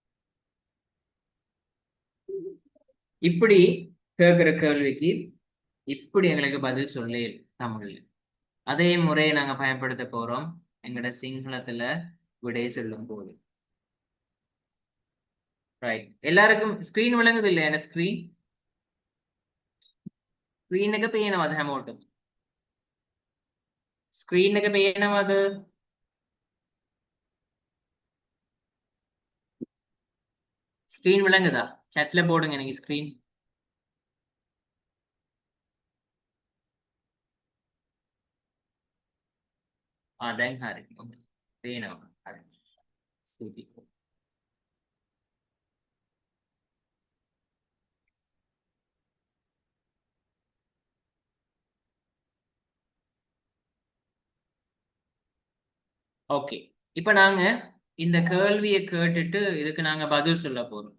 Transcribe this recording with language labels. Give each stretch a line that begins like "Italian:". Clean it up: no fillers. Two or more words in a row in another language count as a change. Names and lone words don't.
Tamil: இப்படி கேட்கிற கேள்விக்கு இப்படி எங்களுக்கு பதில் சொல்லி தமிழ்ல. அதே முறையை நாங்க பயன்படுத்த போறோம் எங்கட சிங்களத்துல விடை சொல்லும் போது. ரைட், எல்லாருக்கும் ஸ்கிரீன் விளங்குது இல்லையா?
Sinhala: என்ன ස්ක්‍රීන් එක පේනවද හැමෝටම? ස්ක්‍රීන් එක පේනවද? ස්ක්‍රීන් விளங்குதா?
Tamil: chatல போடுங்க எனக்கு ஸ்கிரீன்.
Sinhala: දැන් හරි. පේනවා. හරි. ස්තුතියි.
Tamil: ஓகே, இப்ப நாங்க இந்த கேள்வியை கேட்டுட்டு இதுக்கு நாங்க பதில் சொல்ல போறோம்.